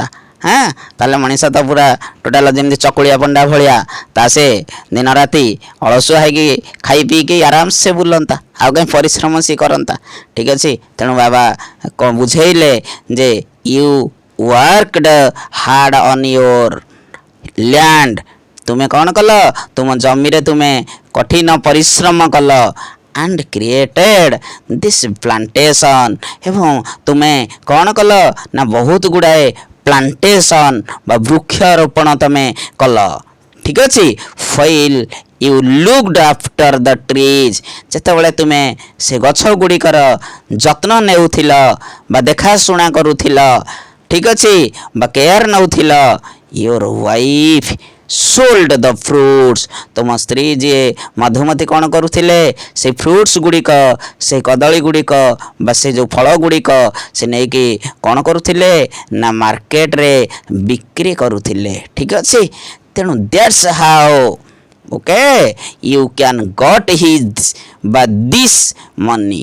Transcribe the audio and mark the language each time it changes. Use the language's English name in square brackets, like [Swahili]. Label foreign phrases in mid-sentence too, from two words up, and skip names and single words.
[Odia] ତାହେଲେ ମଣିଷ ତ ପୁରା ଟୋଟାଲ ଯେମିତି ଚକୁଳିଆ ପଣ୍ଡା ଭଳିଆ ତା ସେ ଦିନ ରାତି ଅଳସୁଆ ହେଇକି ଖାଇ ପିଇକି ଆରାମସେ ବୁଲନ୍ତା, ଆଉ କାହିଁ ପରିଶ୍ରମ ସେ କରନ୍ତା। ଠିକ୍ ଅଛି, ତେଣୁ ବାବା କ'ଣ ବୁଝେଇଲେ ଯେ [English] you worked hard on your land, [Odia] ତୁମେ କ'ଣ କଲ? ତୁମ ଜମିରେ ତୁମେ କଠିନ ପରିଶ୍ରମ କଲ। [English] and created this plantation, [Odia] ଏବଂ ତୁମେ କ'ଣ କଲ ନା ବହୁତ ଗୁଡ଼ାଏ ପ୍ଲାଣ୍ଟେସନ୍ ବା ବୃକ୍ଷରୋପଣ ତମେ କଲ। ଠିକ୍ ଅଛି, [English] while you looked after the trees, [Odia] ଯେତେବେଳେ ତୁମେ ସେ ଗଛ ଗୁଡ଼ିକର ଯତ୍ନ ନେଉଥିଲ ବା ଦେଖାଶୁଣା କରୁଥିଲ, ଠିକ୍ ଅଛି, ବା କେୟାର ନେଉଥିଲ, [English] your wife sold the fruits, [Odia] ତୁମ ସ୍ତ୍ରୀ ଯିଏ ମଧୁମତି କ'ଣ କରୁଥିଲେ? ସେ ଫ୍ରୁଟ୍ସ ଗୁଡ଼ିକ, ସେ କଦଳୀ ଗୁଡ଼ିକ ବା ସେ ଯେଉଁ ଫଳ ଗୁଡ଼ିକ ସେ ନେଇକି କ'ଣ କରୁଥିଲେ ନା ମାର୍କେଟରେ ବିକ୍ରି କରୁଥିଲେ। ଠିକ୍ ଅଛି, ତେଣୁ [English] that's how okay you can get his ବା this money.